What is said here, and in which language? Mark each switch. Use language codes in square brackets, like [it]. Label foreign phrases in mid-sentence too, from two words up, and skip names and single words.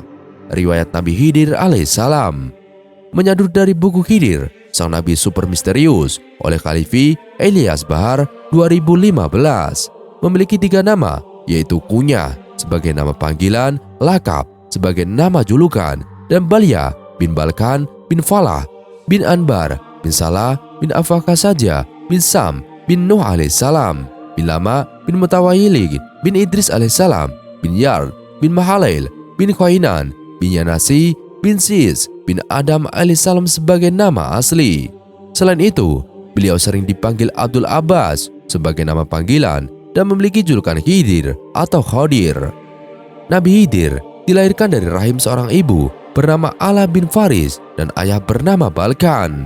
[id] Riwayat Nabi Khidir alaihissalam. Menyadut dari buku Khidir, sang nabi super misterius oleh Khalifi Elias Bahar 2015, memiliki 3 nama, yaitu Kunyah sebagai nama panggilan, Lakab sebagai nama julukan, dan Balya bin Balkan bin Falah bin Anbar bin Salah bin Afaka saja bin Sam bin Nuh alaihissalam bin Lama bin Mutawayili bin Idris alaihissalam bin Yard bin Mahalail bin Khainan bin Yanasi bin Sis bin Adam alaihissalam sebagai nama asli. Selain itu, beliau sering dipanggil Abdul Abbas sebagai nama panggilan dan memiliki julukan Khidir atau Khodir. Nabi Khidir dilahirkan dari rahim seorang ibu bernama Ala bin Faris dan ayah bernama Balkan.